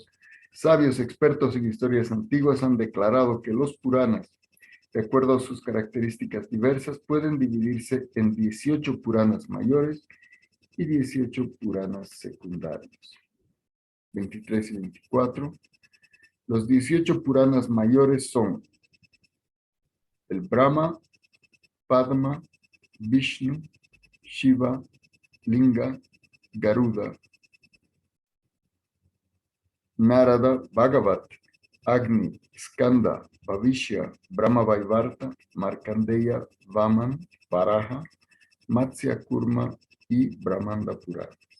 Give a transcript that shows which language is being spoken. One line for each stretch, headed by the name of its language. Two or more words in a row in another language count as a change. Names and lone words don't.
Spanish: Sabios expertos en historias antiguas han declarado que los Puranas, de acuerdo a sus características diversas, pueden dividirse en 18 Puranas mayores y 18 Puranas secundarios. 23 y 24. Los 18 Puranas mayores son el Brahma, Padma, Vishnu, Shiva, Linga, Garuda, Narada, Bhagavat, Agni, Skanda, Bhavishya, Brahma Vaivarta, Markandeya, Vaman, Varaha, Matsya Kurma y Brahmanda Purana.